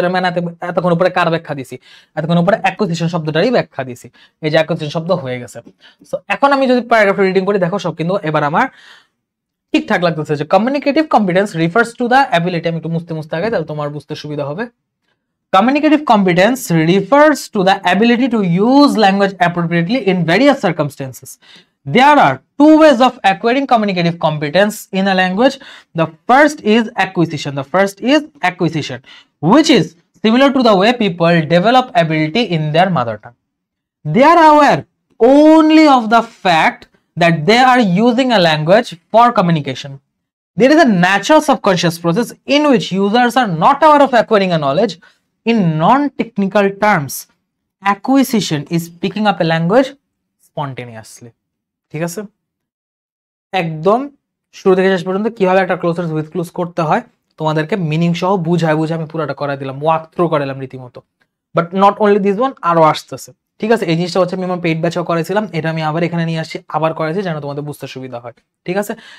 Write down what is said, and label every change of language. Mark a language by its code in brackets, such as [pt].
[bn] এর মানে এতক্ষণ উপরে কার ব্যাখ্যা দিছি? এতক্ষণ উপরে অ্যাকুইজিশন শব্দটারই ব্যাখ্যা দিছি। এই যে অ্যাকুইজিশন শব্দ হয়ে গেছে। সো এখন আমি যদি প্যারাগ্রাফটা রিডিং করি, দেখো সব কিন্তু এবার আমার ঠিকঠাক লাগতেছে। যে [en] communicative competence refers to the ability, [bn] আমি একটু মুছতে আগে তাহলে তোমার বুঝতে সুবিধা হবে। [en] Communicative competence refers to the ability to use language appropriately in various circumstances. There are two ways of acquiring communicative competence in a language. The first is acquisition, which is similar to the way people develop ability in their mother tongue. They are aware only of the fact that they are using a language for communication. There is a natural subconscious process in which users are not aware of acquiring a knowledge. In non-technical terms, acquisition is picking up a language spontaneously. [bn] ঠিক আছে? একদম শুরু থেকে শেষ পর্যন্ত কিভাবে একটা closure with close করতে হয় তোমাদেরকে মিনিং সহ বুঝায় আমি পুরোটা করাই দিলাম, ওয়াক থ্রু করাইলাম রীতিমতো। [en] but not only this one, [bn] আরো আসতেছে। ঠিক আছে? এই জিনিসটা হচ্ছে আমি আমার পেইড ব্যাচও করেছিলাম, এটা আমি আবার এখানে নিয়ে আসছি, আবার করেছি যেন তোমাদের বুঝতে সুবিধা হয়। ঠিক আছে?